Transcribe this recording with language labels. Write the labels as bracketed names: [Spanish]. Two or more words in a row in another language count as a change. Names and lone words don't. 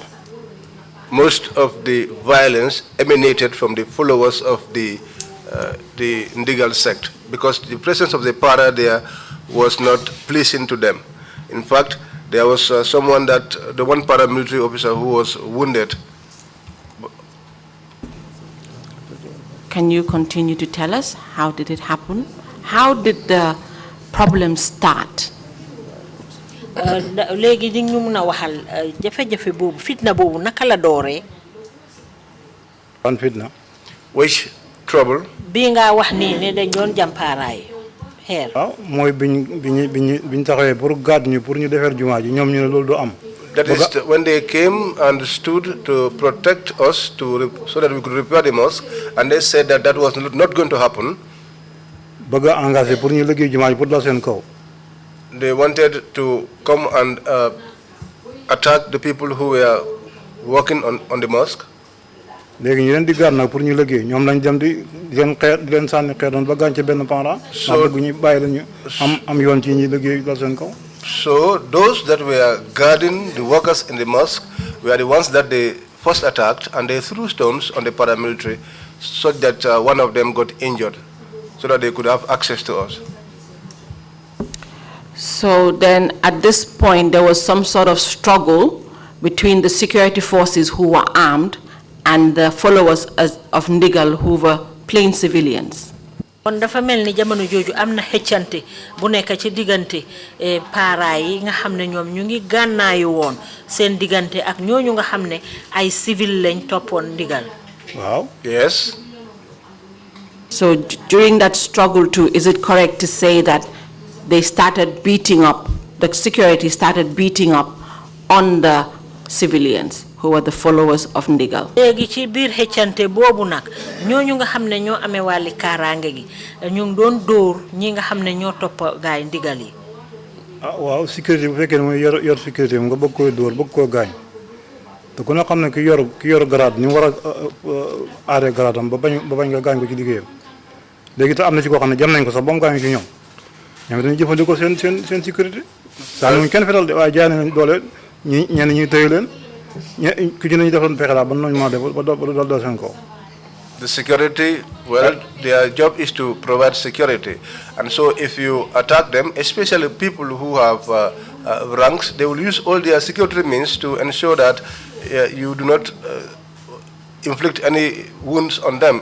[English] Most of the violence emanated from the followers of the Ndigal sect, because the presence of the para there was not pleasing to them. In fact, there was someone that, the one paramilitary officer who was wounded. Can you continue to tell us how did it happen? How did the problem start? [Wolof] Léegi di ñu mëna waxal jafe-jafe boobu fitna boobu naka la dooree. Ban fitna. [English] Which trouble? [Wolof] Bi nga wax nii ne dañ doon jàmpaaraay xeer. Waaw mooy biñ taxawee pour gàdd ñu pour ñu defar jumaa ji ñoom ñu ne loolu du am. [English] That is when they came and stood to protect us so that we could repair the mosque, and they said that that was not going to happen. [Wolof] Bëgg a engagé pour ñu liggéey jumaa ji pour dal seen kaw. [English] They wanted to come and attack the people who were working on the mosque. [Wolof] Léegi ñu leen di gaar nag pour ñu liggéey ñoom lañ dem di leen xeer di leen sànni xeer doon ba gaañ ci benn parent. [English] So [Wolof] bëgg ñu bàyyi la ñu am yoon ci ñi liggéey dal seen kaw. [English] So those that were guarding the workers in the mosque were the ones that they first attacked, and they threw stones on the paramilitary such that one of them got injured so that they could have access to us. So then at this point there was some sort of struggle between the security forces who were armed and the followers of Ndigal who were plain civilians. [Wolof] Kon dafa melni jamono joju amna xëccante bu nekk ci digante para yi nga xamne ñoom ñu ngi gànnaayu woon seen digante ak ñooñu nga xamne ay civil lañ toppoon Ndigal. [English] Wow. Yes. So during that struggle too, is it correct to say that they started beating up, the security started beating up on the civilians who were the followers of Ndigal? [Wolof] Léegi ci biir xëccante boobu nag ñooñu nga xam ne ñoo amee wàlli kaaraange gi ñu ngi doon dóor ñi nga xam ne ñoo topp gaay Ndigal yi. Ah waaw sécurité bu fekkee ne mooy yor sécurité nga bëgg koy dóor bëgg koo gaañ te ku ne xam ne ki yor grade ñu war a aaree grade am ba bañ nga gaañ ko ci liggéeyam léegi te am na ci koo xam ne jam nañ ko sax ba mu gaañu ci ñoom dañuy jëfandikoo seen sécurité. saa ñu kenn fetal de waaye jaay nañ doole ñenn ñuy tëye leen. [English] The security, well, their job is to provide security. And so if you attack them, especially people who have ranks, they will use all their security means to ensure that you do not inflict any wounds on them.